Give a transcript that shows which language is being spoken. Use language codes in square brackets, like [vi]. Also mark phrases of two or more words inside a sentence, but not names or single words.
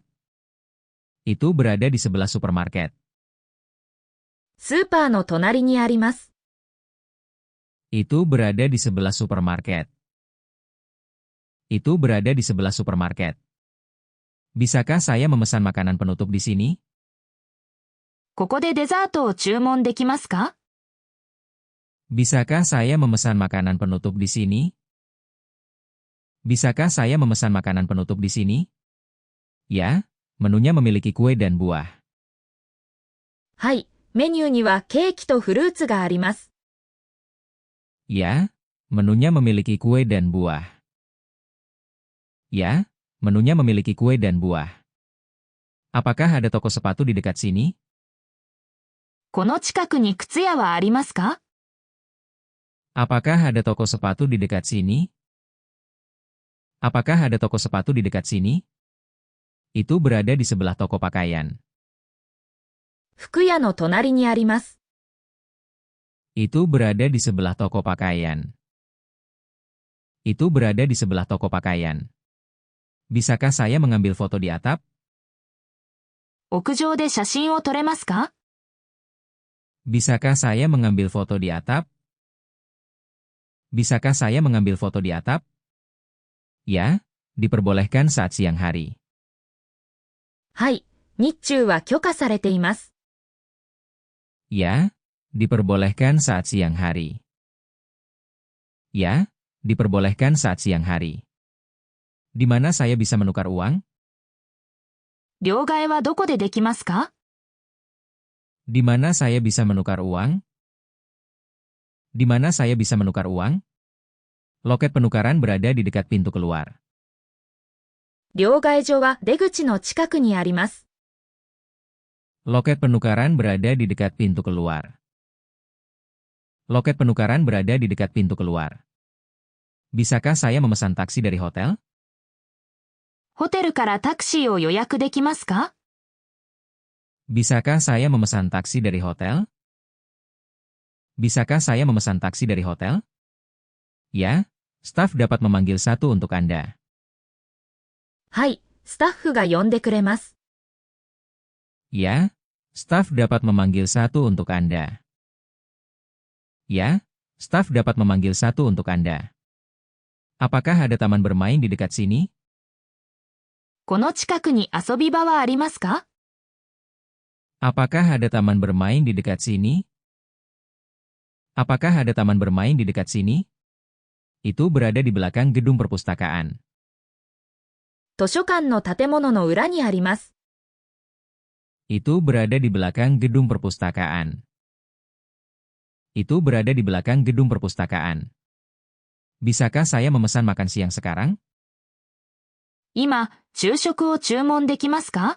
[id] Itu berada di sebelah supermarket. [ja] スーパーの隣にあります。 [id] Itu berada di sebelah supermarket. Itu berada di sebelah supermarket. Bisakah saya memesan makanan penutup di sini? [ja] ここでデザートを注文できますか？ [id] Bisakah saya memesan makanan penutup di sini? Bisakah saya memesan makanan penutup di sini? Ya, menunya memiliki kue dan buah. [ja] はい、メニューにはケーキとフルーツがあります。 [id] Ya, menunya memiliki kue dan buah. Ya, menunya memiliki kue dan buah. Apakah ada toko sepatu di dekat sini? [ja] この近くに靴屋はありますか？ [id] Apakah ada toko sepatu di dekat sini? Apakah ada toko sepatu di dekat sini? Itu berada di sebelah toko pakaian. [ja] 服屋の隣にあります。 [id] Itu berada di sebelah toko pakaian. Itu berada di sebelah toko pakaian. Bisakah saya mengambil foto di atap? [ja] 屋上で写真を撮れますか？ [id] Bisakah saya mengambil foto di atap? Bisakah saya mengambil foto di atap? Ya, diperbolehkan saat siang hari. [ja] はい、日中は許可されています。 [id] Ya, diperbolehkan saat siang hari. Ya, diperbolehkan saat siang hari. Di mana saya bisa menukar uang? [ja] 両替はどこでできますか？ [id] Di mana saya bisa menukar uang? Di mana saya bisa menukar uang? Loket penukaran berada di dekat pintu keluar. [ja] 両替所は出口の近くにあります。 [id] Loket penukaran berada di dekat pintu keluar. Loket penukaran berada di dekat pintu keluar. Bisakah saya memesan taksi dari hotel? [ja] ホテルからタクシーを予約できますか？ [id] Bisakah saya memesan taksi dari hotel? Bisakah saya memesan taksi dari hotel? Ya, staf dapat memanggil satu untuk Anda. [ja] はい、スタッフが呼んでくれます。 [id] Ya, staf dapat memanggil satu untuk Anda. Ya, staf dapat memanggil satu untuk Anda. Apakah ada taman bermain di dekat sini? [ja] この近くに遊び場はありますか？ [id] Apakah ada taman bermain di dekat sini? Apakah ada taman bermain di dekat sini? Itu berada di belakang gedung perpustakaan. [ja] 図書館の建物の裏にあります。 [id] Itu berada di belakang gedung perpustakaan. Itu berada di belakang gedung perpustakaan. Bisakah saya memesan makan siang sekarang? [ja] 今、昼食を注文できますか？